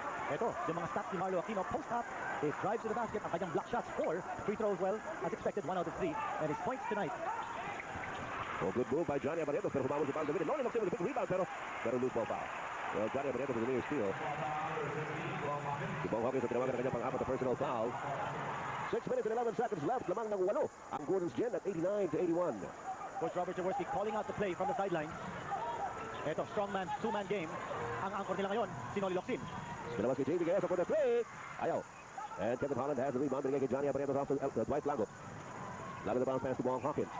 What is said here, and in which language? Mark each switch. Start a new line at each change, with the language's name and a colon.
English: Ito, yung mga stats ni Marlo Aquino, post up, his drive to the basket, ang kanyang block shots, 4 free throws, well, as expected, 1 out of 3, and his points tonight. Oh, good move by Johnny Abarretos,
Filipino: pero humabol si Paul David.
English: Lonnie looks in with a big rebound, pero loose ball foul. Well, Johnny Abarretos with a near steal.
Filipino: Si Bong Hawkins ang tinawagan ng kanyang pang-apat na personal foul.
English: 6 minutes and 11 seconds left,
Filipino: lamang ng 8 ang
English: Gordon's Gin at 89-81. Coach Robert Jaworski calling out the play from the sidelines. Ito, strongman, two-man game.
Filipino: Ang anchor nila ngayon, si Noli Locsin.
English: Pinabas kay JV Gayeso for the three. Ayaw. And Kevin Holland has the rebound. Binigay kay Johnny Abarretos off to Dwight Blanco. Lalo na bounce pass to Bong Hawkins.